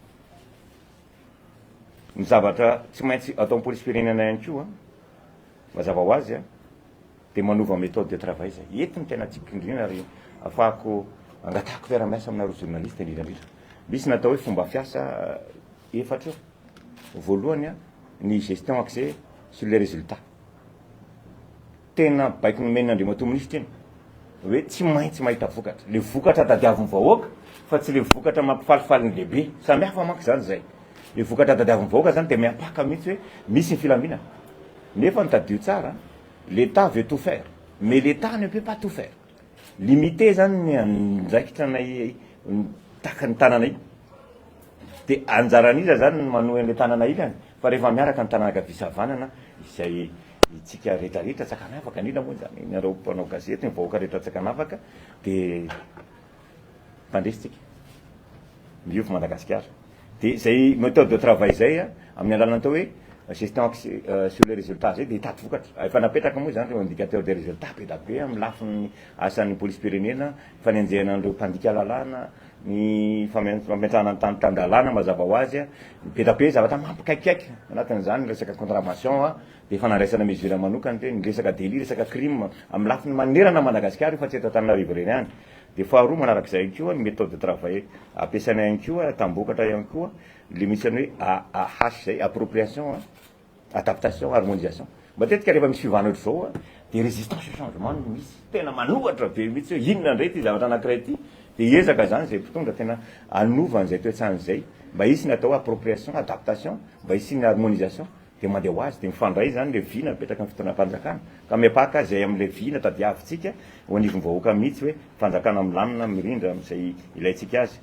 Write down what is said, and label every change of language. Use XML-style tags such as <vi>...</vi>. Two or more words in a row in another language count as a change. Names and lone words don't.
<mg>ny zavatra tsy maintsy atao amin'ny polisim-pirenena ihany koa mazava ho azy dia manova</mg> <fr>méthode de travail</fr> <mg>zay entiny tena tsika indrindra ary afahako angatahako fiara-miasa aminareo journaliste indrindrandrindra misy natao hoe fomba fiasa efatra voalohany ny</mg> <fr>gestion axée sur les résultats</fr> <mg>tena baiko nomen'Andriamato ministra iny hoe tsy maintsy mahita vokatra le vokatra tadiavin'ny vahoaka fa tsy le vokatra mampifalifaly ny lehibe samihafa manko zany zay le vokatra tadiavin'ny vahoaka zany dia miapaka mihitsy hoe misy ny filaminana nefa nitadio tsara</mg> <fr>l'État veut tout faire, mais l'État ne peut pas tout faire.</fr> <mg>Limité zany ny andraikitra anay taka ny tanana iny. De anjaran'iza zany manohy an'le tanana ilany, fa rehefa miaraka ny tanana kavisavanana izay itsika rehetrarehetra tsakanafaka indrindra moa zany nareo mpanao gazety ny vahoaka rehetra tsakanafaka de mpandresitsika miovy Madagasikara. De zay</mg> <fr>méthode de travail</fr> <mg>zay amin'ny alalana atao hoe</mg> <fr>gestion sur les résultats</fr> <mg>zay de hitady vokatra. Efa napetraka moa zany reo</mg> <fr>indicateur de résultats</fr> <mg>be da be amin'ny lafin'ny asan'ny police-pirenena, fanenjehana an'ireo mpandika lalàna, ny fametrahana ny tandalàna mazava ho azy be da be zavatra mampikaikikaiky anatin'izany resaka contravention de fanandraisana mesure manokana de ny resaka délit, resaka crime amin'ny lafin'ny manerana Madagasikara fa tsy eto Antananarivo reny any. De faharoa manarak'izay ihany koa ny</mg> <fr>méthode de travail</fr> <mg>ampiasaina ihany koa tambokatra ihany koa le misy ny hoe AH zay</mg> <fr>appropriation, adaptation, harmonisation.</fr> <mg>Matetika rehefa misy fivana ohatr'izao de</mg> <fr>résistance au changement</fr> <mg>no misy tena manohatra be mihitsy hoe inona indray ty zavatra anankiray ty de ezaka zany zay mpitondra tena anovany zay toetrany zay mba hisy ny atao</mg> <fr>appropriation, adaptation,</fr> <mg>mba hisy ny harmonisation de mandeha ho azy de mifandray zany le vina mipetraka amin'ny fitondram-panjakana ka mipaka zay amin'le vina tadiavintsika ho anivon'ny vahoaka mihitsy hoe fanjakana milamina mirindra am'izay ilayntsika azy.</mg>